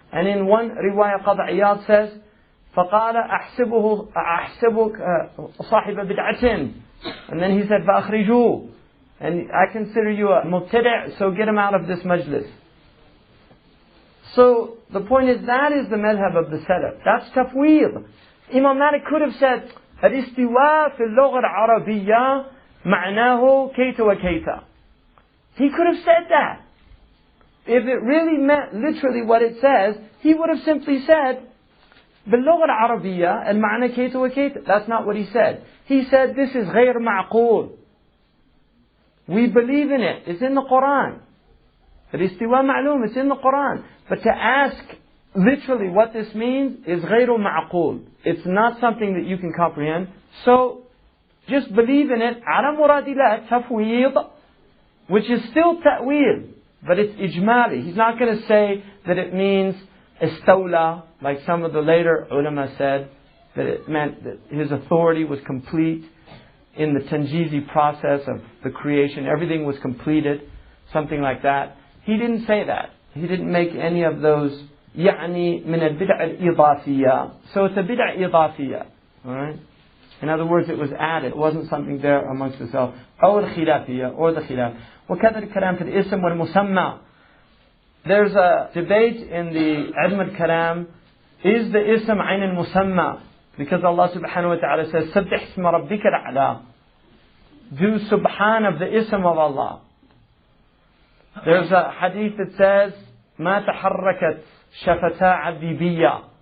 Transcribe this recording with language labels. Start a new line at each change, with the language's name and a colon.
English: And in one riwayah, Qadi Iyad says,
Arabic: فَقَالَ أَحْسِبُكَ صَاحِبَ بِدْعَةٍ.
English: And then he said,
Arabic: فَأَخْرِجُوهُ.
English: And I consider you a mubtadi', so get him out of this majlis. So the point is, that is the madhab of the Salaf. That's tafweed. Imam Malik could have said,
Arabic: الاستواء في اللغة العربية معناه كيت وكيت.
English: He could have said that. If it really meant literally what it says, he would have simply said,
Arabic: باللغة العربية المعنى كيت وكيت.
English: That's not what he said. He said, this is
Arabic: غير معقول.
English: We believe in it. It's in the Quran.
Arabic: الاستواء معلوم.
English: It's in the Quran. But to ask literally what this means is
Arabic: غير معقول.
English: It's not something that you can comprehend. So just believe in it.
Arabic: على مراد الله تفويض,
English: which is still ta'wil, but it's ijmali. He's not going to say that it means istawla, like some of the later ulama said, that it meant that his authority was complete in the tanjizi process of the creation. Everything was completed, something like that. He didn't say that. He didn't make any of those
Arabic: يعني من البدع الإضافية.
English: So it's a bid'ah إضافية. Alright? In other words, it was added. It wasn't something there amongst itself.
Arabic: أو الخلافية,
English: or the khilaf.
Arabic: وكذا الكلام في الاسم والمسمى.
English: There's a debate in the علم الكلام. Is the ism
Arabic: عين المسمى?
English: Because Allah subhanahu wa ta'ala says,
Arabic: سبح اسم ربك الأعلى.
English: Do subhan of the ism of Allah. There's a hadith that says,
Arabic: ما تحركت شفتا عبدي بيا.